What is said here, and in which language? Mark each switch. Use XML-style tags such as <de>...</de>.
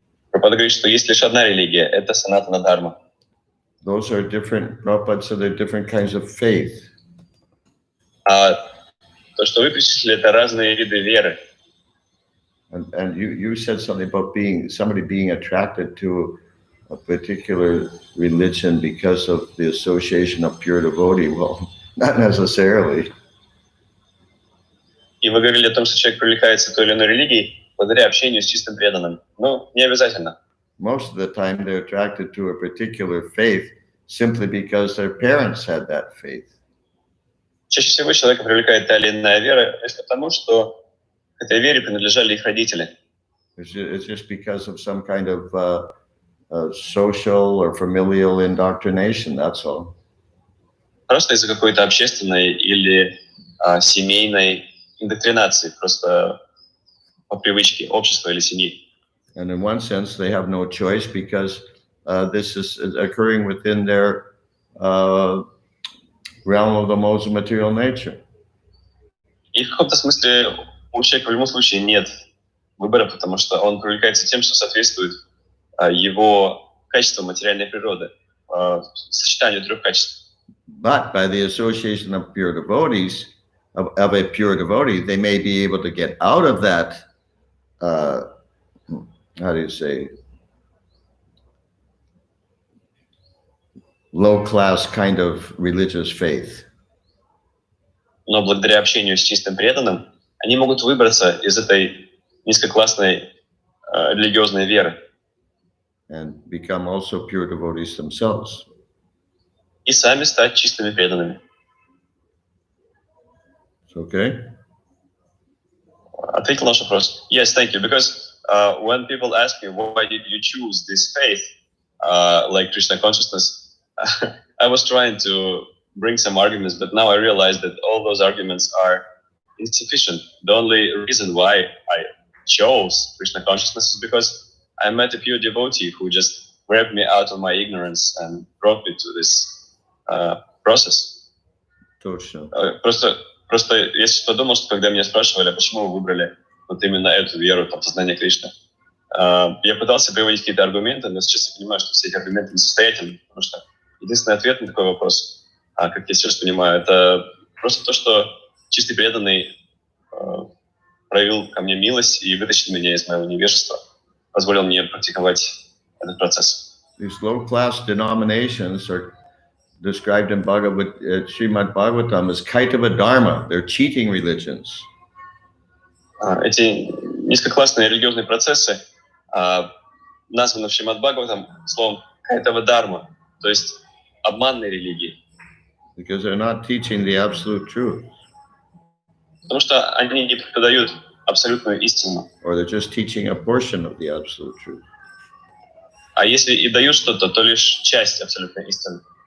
<ru>Прабхупада говорит, что есть лишь одна религия, это Санатана Дхарма.</ru> <en>Those are different. Prabhupada said they're different kinds of faith.</en> <ru>То, что вы перечислили, это разные виды веры.</ru> <en>And you said something about somebody being attracted to a particular religion because of the association of pure devotee. Well, not necessarily.</en> <ru>И вы говорили о том, что человек привлекается той или иной религией благодаря общению с чистым преданным. Не обязательно.</ru> <en>Most of the time they're attracted to a particular faith simply because their parents had that faith.</en> <ru>Чаще всего человека привлекает та или иная вера лишь потому, что к этой вере принадлежали их родители.</ru> <en>It's just because of some kind of social or familial indoctrination, that's all.</en> <ru>Просто из-за какой-то общественной или семейной индоктринации, просто по привычке общества или семьи.</ru> <en>And in one sense, they have no choice because this is occurring within their realm of the modes of material nature.</en> <ru>И в каком-то смысле у человека в любом случае нет выбора, потому что он привлекается тем, что соответствует его качествам материальной природы, сочетанию трех качеств.</ru> <en>But by the association of pure devotees, of a pure devotee, they may be able to get out of that, how do you say, low-class kind of religious faith.</en> <ru>Но благодаря общению с чистым преданным они могут выбраться из этой низкоклассной религиозной веры.</ru> <en>And become also pure devotees themselves.</en> <ru>И сами стать чистыми преданными.</ru> <en>Okay?</en> <ru>Ответил на наш вопрос.</ru> <en>Yes, thank you. Because when people ask me why did you choose this faith, like Krishna consciousness, I was trying to bring some arguments, but now I realize that all those arguments are insufficient. The only reason why I chose Krishna consciousness is because I met a pure devotee who just grabbed me out of my ignorance and brought me to this process.</en> <ru>Точно. Просто я сейчас подумал, что когда меня спрашивали, почему вы выбрали вот именно эту веру, там, сознание Кришны, я пытался приводить какие-то аргументы, но сейчас я понимаю, что все эти аргументы несостоятельны, потому что единственный ответ на такой вопрос, как я сейчас понимаю, это просто то, что чистый преданный проявил ко мне милость и вытащил меня из моего невежества, позволил мне практиковать этот процесс.</ru> <en>These low-class denominations are described in Srimad Bhagavatam as Kaitava Dharma. They're cheating religions.</en> <ru>Эти низкоклассные религиозные процессы названы в Шримад Бхагаватам словом Кайтава Дharma, то есть обманные религии.</ru> <en>Because they're not teaching the absolute truth.</en> <ru>Потому что они не преподают абсолютную истину.</ru> <en>Or they're just teaching a portion of the absolute truth.</en> <ru>А если и дают что-то, то лишь часть абсолютной истины.</ru>